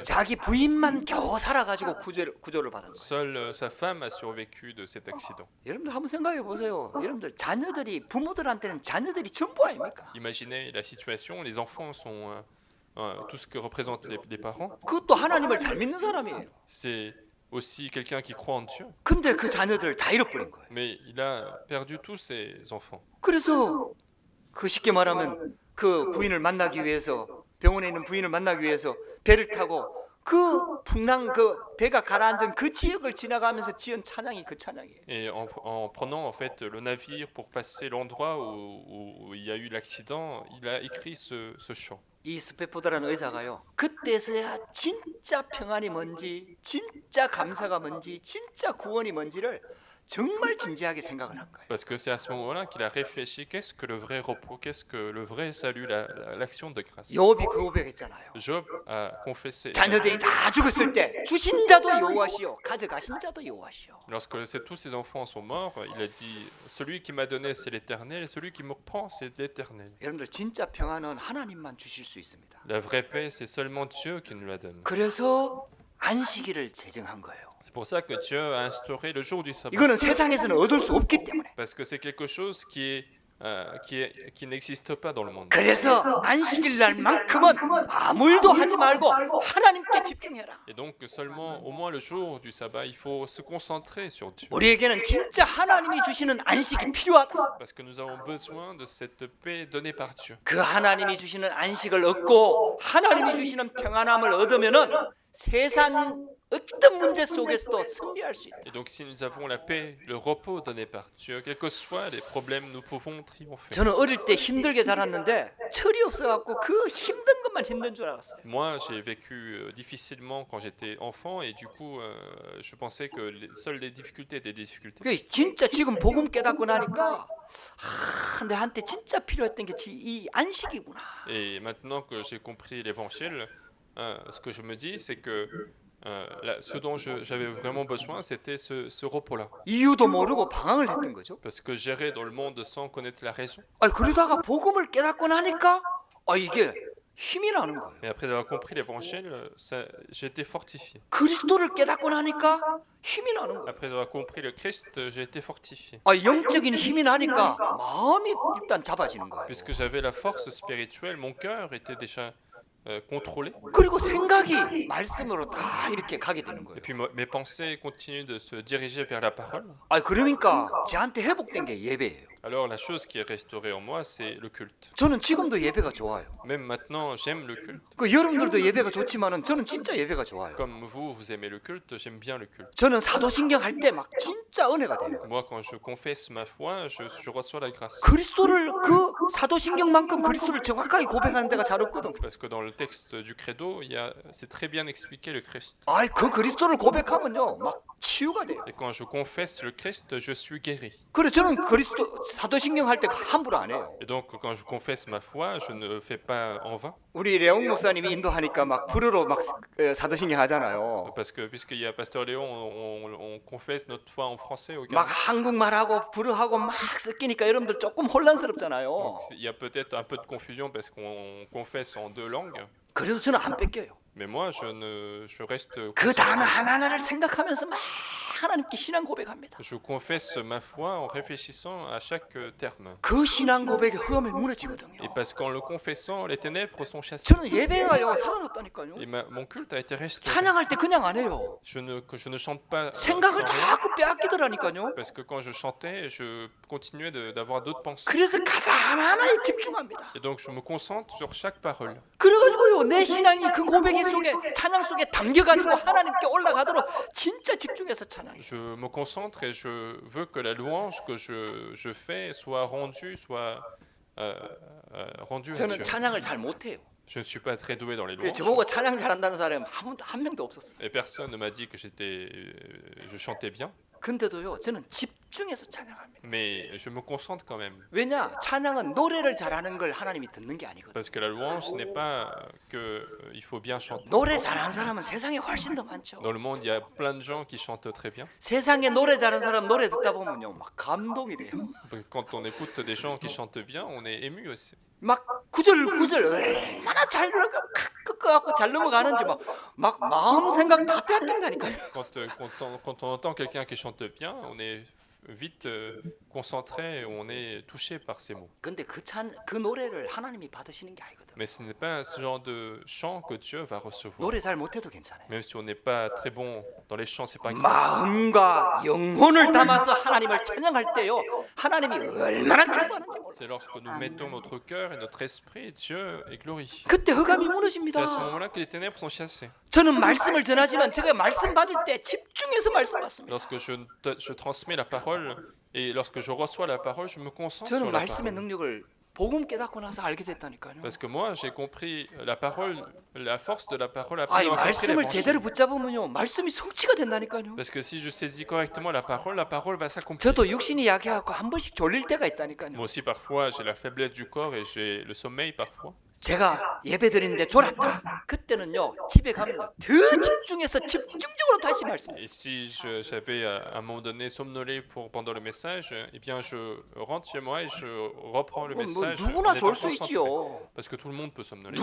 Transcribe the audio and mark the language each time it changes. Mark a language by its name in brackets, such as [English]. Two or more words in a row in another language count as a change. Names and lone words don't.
[Korean] 자기 부인만 겨우 살아가지고 구조를 받았어요. [French] Seule sa femme a survécu de cet accident. [Korean] 여러분들 한번 생각해 보세요. 여러분들 자녀들이 부모들한테는 자녀들이 전부 아닙니까? [French] Imaginez la situation, les enfants sont tout ce que représentent les parents. [Korean] 그것도 하나님을 잘 믿는 사람이에요. [French] C'est aussi quelqu'un qui croit en Dieu. [Korean] 근데 그 자녀들 다 잃어버린 거예요. [French] Mais il a perdu tous ses enfants. [Korean] 그래서 그 쉽게 말하면 그 부인을 만나기 위해서 병원에 있는 부인을 만나기 위해서 배를 타고 그 풍랑 그 배가 가라앉은 그 지역을 지나가면서 지은 찬양이 그 찬양이에요. [French] Et en prenant en fait le navire pour passer l'endroit où il y a eu l'accident, il a écrit ce chant. [Korean] 이 스페포드라는 의사가요, 그때서야 진짜 평안이 뭔지, 진짜 감사가 뭔지, 진짜 구원이 뭔지를 정말 진지하게 생각을 한 거예요. [French] Parce que c'est à ce moment-là qu'il a réfléchi qu'est-ce que le vrai repos, qu'est-ce que le vrai salut, l'action de grâce. [Korean] 욥이 그 고백했잖아요. [French] Job a confessé. [Korean] 자녀들이 다 죽었을 때 주신 자도 여호와시요 가져가신 자도 여호와시요. [French] Lorsque tous ses enfants sont morts, il a dit celui qui m'a donné c'est l'Éternel et celui qui me prend c'est l'Éternel. [Korean] 여러분들 진짜 평안은 하나님만 주실 수 있습니다. [French] La vraie paix c'est seulement Dieu qui nous la donne. [Korean] 그래서 안식일을 제정한 거예요. [French] C'est pour ça que Dieu a instauré le jour du sabbat. [Korean] 이거는 세상에서는 얻을 수 없기 때문에. [French] Parce que c'est quelque chose qui n'existe pas dans le monde. [Korean] 그래서 안식일 날만큼은 아무 일도 하지 말고 하나님께 집중해라. [French] Et donc seulement au moins le jour du sabbat, il faut se concentrer sur Dieu. [Korean] 우리에게는 진짜 하나님이 주시는 안식이 필요하다. [French] Parce que nous avons besoin de cette paix donnée par Dieu. [Korean] 그 하나님이 주시는 안식을 얻고 하나님이 주시는 평안함을 얻으면은 세상 어떤 문제 속에서도 승리할 수 있다. [French] Et donc si nous avons la paix, le repos donné par Dieu, quels que soient les problèmes, nous pouvons triompher. [Korean] 저는 어릴 때 힘들게 자랐는데 철이 없어갖고 그 힘든 것만 힘든 줄 알았어요. [French] Moi, j'ai vécu difficilement quand j'étais enfant et du coup, je pensais que seules les difficultés étaient des difficultés. [Korean] 그 진짜 지금 복음 깨닫고 나니까 내한테 진짜 필요했던 게 이 안식이구나. [French] Et maintenant que j'ai compris l'évangile, ce que je me dis, c'est que ce dont j'avais vraiment besoin, c'était ce repos-là. [Korean] 이유도 모르고 방황을 했던 거죠. [French] Parce que j'errais dans le monde sans connaître la raison. [Korean] 그러다가 복음을 깨닫고 나니까 이게 힘이 나는 거예요. [French] Mais après avoir compris l'évangile, j'ai été fortifié. [Korean] 그리스도를 깨닫고 나니까 힘이 나는 거예요. [French] Après avoir compris le Christ, j'ai été fortifié. [Korean] 영적인 힘이 나니까 마음이 일단 잡아지는 거예요. [French] Puisque j'avais la force spirituelle, mon cœur était déjà contrôlé. [Korean] 그리고 생각이 말씀으로 다 이렇게 가게 되는 거예요. [French] Et puis mes pensées continuent de se diriger vers la parole. [Korean] 그러니까 저한테 회복된 게 예배예요. [French] Alors la chose qui est restaurée en moi, c'est le culte. [Korean] 저는 지금도 예배가 좋아요. [French] Même maintenant, j'aime le culte. [Korean] 여러분들도 예배가 좋지만은 저는 진짜 예배가 좋아요. [French] Comme vous aimez le culte, j'aime bien le culte. [Korean] 저는 사도신경 할 때 막 진짜 은혜가 돼요. [French] Moi, quand je confesse ma foi, je reçois la grâce. [Korean] 그리스도를 그 사도신경만큼 그리스도를 정확하게 고백하는 데가 잘 없거든. [French] Parce que dans le texte du credo, c'est très bien expliqué le Christ. [Korean] 그 그리스도를 고백하면요, 막 치유가 돼요. [French] Et quand je confesse le Christ, je suis guéri. [Korean] 그래 저는 그리스도 사도신경 할 때 함부로 안 해요. [French] Et donc quand je confesse ma foi, je ne fais pas en vain. [Korean] 우리 레옹 목사님이 인도하니까 막 불어로 막 사도신경 하잖아요. [French] Parce que puisqu'il y a Pasteur Léon, on confesse notre foi en français au [Korean] 막 [French] Ghana. [Korean] 한국말하고 불어하고 막 섞이니까 여러분들 조금 혼란스럽잖아요. [French] Donc, il y a peut-être un peu de confusion parce qu'on confesse en deux langues. [Korean] 그래도 저는 안 뺏겨요. [French] Mais moi, je reste. [Korean] 그 단어 하나하나를 생각하면서 막 하나님께 신앙 고백합니다. [French] Je confesse ma foi en réfléchissant à chaque terme. [Korean] 그 신앙 고백의 흐름이 무너지거든요. [French] Et parce qu'en le confessant, les ténèbres sont chassées. [Korean] 저는 예배가요 살아났다니까요. [French] Et mon culte a été restauré. [Korean] 찬양할 때 그냥 안 해요. [French] Je ne chante pas [Korean] 생각을 [French] sans rien, [Korean] 자꾸 빼앗기더라니까요. [French] parce que quand je chantais, je continuais d'avoir d'autres pensées. [Korean] 그래서 가사 하나하나에 집중합니다. [French] Et donc je me concentre sur chaque parole. [Korean] 그래가지고요 내 신앙이 그 고백 속에 찬양 속에 담겨가지고 하나님께 올라가도록 진짜 집중해서 찬양. [French] Je me concentre et je veux que la louange que je fais soit rendue, soit rendu à [Korean] 저는 [French] Dieu. [Korean] 찬양을 잘 못해요. [French] Je ne suis pas très doué dans les [Korean] 그 [French] louanges. [Korean] 저보고 찬양 잘한다는 사람이 한 명도 없었어요. [French] Et personne ne m'a dit que je chantais bien, [Korean] 근데도요, 저는 집중해서 찬양합니다. [French] mais je me concentre quand même. [Korean] 왜냐? 찬양은 노래를 잘하는 걸 하나님이 듣는 게 아니거든요. [French] Parce que la louange, ce n'est pas que il faut bien chanter. [Korean] 노래 잘하는 사람은 세상에 훨씬 더 많죠. [French] Dans le monde, il y a plein de gens qui chantent très bien. [Korean] 세상에 노래 잘하는 사람 노래 듣다 보면요, 막 감동이 돼요. [French] Quand on écoute des gens qui chantent bien, on est ému aussi. [Korean] 막 구절 얼마나 잘 끄끄갖고 잘 넘어가는지 막 마음 생각 다 뺏긴다니까요. [French] Quand on entend quelqu'un qui chante bien, on est vite concentré, on est touché par ces mots. [Korean] 근데 그 노래를 하나님이 받으시는 게 아니거든. [French] Mais ce n'est pas ce genre de chant que Dieu va recevoir. [Korean] 노래 잘 못해도 괜찮아요. [French] Même si on n'est pas très bon dans les chants, c'est pas grave. [Korean] 마음과 영혼을 담아서 하나님을 찬양할 때요, 하나님이 얼마나 기뻐하는지 몰라요. [French] C'est lorsque nous mettons notre cœur et notre esprit, Dieu est glorifié. [Korean] 그때 흑암이 [French] C'est [Korean] 무너집니다. [French] à ce moment-là que les ténèbres sont chassées. [Korean] 저는 말씀을 전하지만 제가 말씀 받을 때 집중해서 말씀 받습니다. [French] Lorsque je transmets la parole et lorsque je reçois la parole, je me concentre [Korean] 저는 [French] sur la [Korean] 말씀의 [French] parole. [Korean] 능력을 복음 깨닫고 나서 알게 됐다니까요. [French] Parce que moi, j'ai compris la parole, la force de la parole [Korean] 아니, [French] après avoir compris [Korean] 말씀을 [French] l'évangile. [Korean] 제대로 붙잡으면요, 말씀이 성취가 된다니까요. [French] Parce que si je saisis correctement la parole va s'accomplir. [Korean] 저도 육신이 약해갖고 한 번씩 졸릴 때가 있다니까요. [French] Moi aussi, parfois, j'ai la faiblesse du corps et j'ai le sommeil parfois. [Korean] 제가 예배 드리는데 졸았다. 그때는요, 집에 가면요, 더 집중해서 집중적으로 다시 [French] Et [Korean] 말씀했어요. [French] si j'avais à un moment donné somnolé pendant le message, eh bien, je rentre chez moi et je reprends le [Korean] 뭐 [French] message. [Korean] 누구나 [French] en étant [Korean] 졸 수 [French] concentré. [Korean] 있지요. [French] Parce que tout le monde peut somnoler.